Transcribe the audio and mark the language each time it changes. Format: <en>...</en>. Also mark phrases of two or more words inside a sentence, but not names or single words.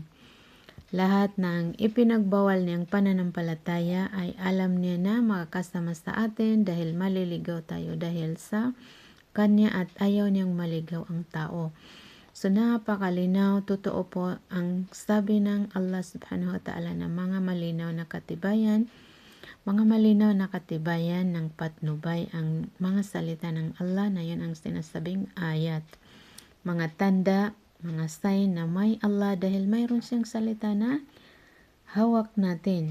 <tl>Lahat ng ipinagbawal niyang pananampalataya ay alam niya na makakasama sa atin dahil maliligaw tayo dahil sa kanya at ayaw niyang maligaw ang tao. So napakalinaw, totoo po ang sabi ng Allah</tl> <ar>سبحانه وتعالى</ar> <tl>na mga malinaw na katibayan ng patnubay ang mga salita ng Allah na yun ang sinasabing ayat. Mga tanda, mga sign na may Allah dahil mayroon siyang salita na hawak natin.</tl>